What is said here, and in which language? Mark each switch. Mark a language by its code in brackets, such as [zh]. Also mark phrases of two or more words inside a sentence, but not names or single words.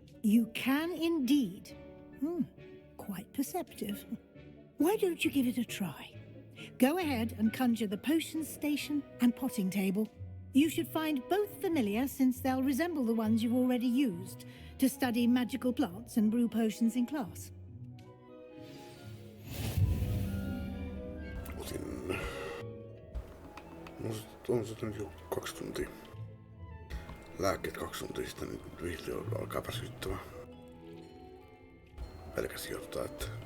[en] You can indeed. Quite perceptive. Why don't you give it a try? Go ahead and conjure the potion station and potting table. You should find both familiar, since they'll resemble the ones you've already used to study magical plants and brew potions in class. [fi] Otin... On se nyt jo 2 tuntia. Lääkkeet 2 tuntia sitten, niin vihdoin alkaa väsyttämään. Pelkäs sijoittaa, että...